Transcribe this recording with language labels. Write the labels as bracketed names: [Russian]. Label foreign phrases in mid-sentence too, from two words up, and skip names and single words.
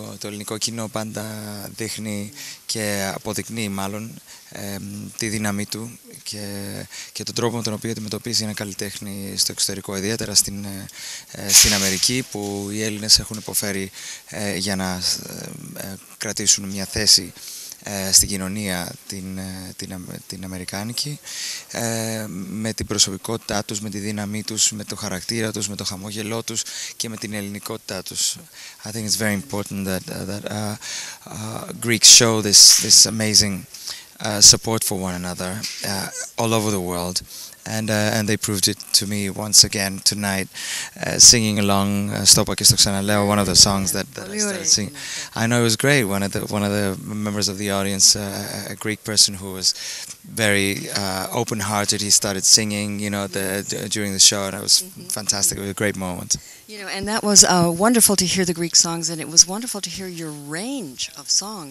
[Greek] Το ελληνικό κοινό πάντα δείχνει και αποδεικνύει μάλλον τη δύναμή του και τον τρόπο με τον οποίο αντιμετωπίζει ένα καλλιτέχνη στο εξωτερικό, ιδιαίτερα στην Αμερική, που οι Έλληνες έχουν υποφέρει για να κρατήσουν μια θέση στην κοινωνία την αμερικάνικη, με την προσωπικότητά τους, με τη δύναμή τους, με το χαρακτήρα τους, με το χαμόγελό τους και με την ελληνικότητά τους. [English] I think it's very important that Greeks show this amazing support for one another all over the world. And they proved it to me once again tonight, singing along [Greek] "Στο είπα και στο ξαναλέω," [English] one of the songs that I started singing. I know it was great. One of the members of the audience, a Greek person who was very open-hearted, he started singing, during the show, and it was fantastic. It was a great moment. And that was wonderful to hear the Greek songs, and it was wonderful to hear your range of songs.